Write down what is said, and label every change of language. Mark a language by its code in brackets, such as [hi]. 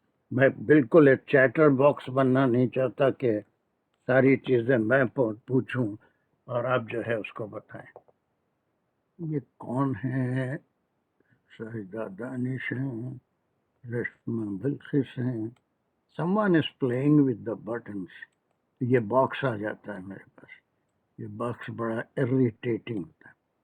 [ur] میں بالکل ایک چیٹر باکس بننا نہیں چاہتا کہ ساری چیزیں میں پوچھوں اور آپ جو ہے اس کو بتائیں. یہ کون ہے؟ شاہدہ دانش ہیں، رشمہ بلخص ہیں. [en] Someone is playing with the buttons. [ur] یہ باکس آ جاتا ہے میرے پاس. یہ باکس بڑا irritating ہوتا ہے.